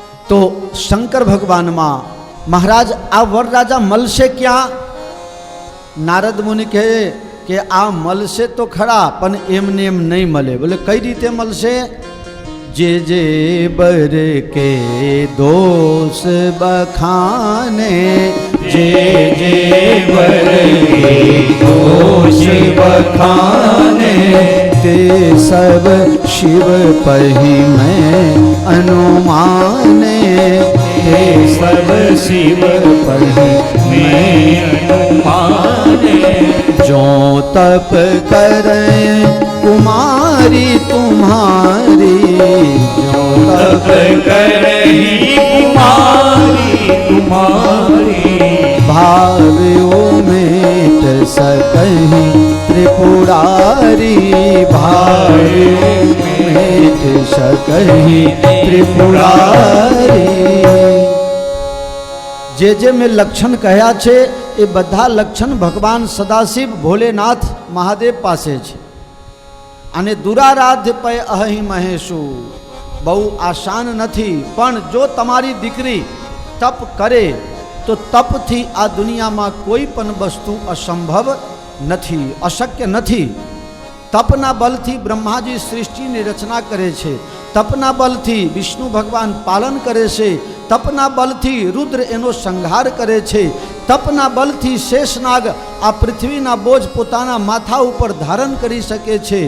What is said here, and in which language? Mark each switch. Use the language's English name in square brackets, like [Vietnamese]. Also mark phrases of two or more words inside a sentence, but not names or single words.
[Gujarati] તો શંકર ભગવાન માં મહારાજ આ વરરાજા મળશે ક્યા? નારદ મુનિ કહે કિ આ મળશે તો ખરા પણ એમને એમ નહીં મળે। બોલે કઈ રીતે મળશે? [Awadhi] जे जे बर के दोष बखाने, जे जे बर के दोष बखाने, ते सब शिव पही मैं अनुमाने। ते सब शिव पही मैं अनुमाने। जो तप करें कुमारी तुम्हारी, जो तप करही कुमारी तुम्हारी, भाव मेट सकहीं त्रिपुरारी। भाव मेट सकहीं त्रिपुरारी। [Gujarati] જે જે મેં લક્ષણ કહ્યા છે એ બધા લક્ષણ ભગવાન સદાશિવ ભોલેનાથ મહાદેવ પાસે છે। અને દુરારાધ્ય પય અહી મહેશુ બહુ આસાન નથી, પણ જો તમારી દીકરી તપ કરે તો તપથી આ દુનિયામાં કોઈ પણ વસ્તુ અસંભવ નથી, અશક્ય નથી। તપના બલથી બ્રહ્માજી સૃષ્ટિની રચના કરે છે, તપના બલથી વિષ્ણુ ભગવાન પાલન કરે છે, તપના બલથી રુદ્ર એનો સંહાર કરે છે, તપના બલથી શેષનાગ આ પૃથ્વીના બોજ પોતાના માથા ઉપર ધારણ કરી શકે છે।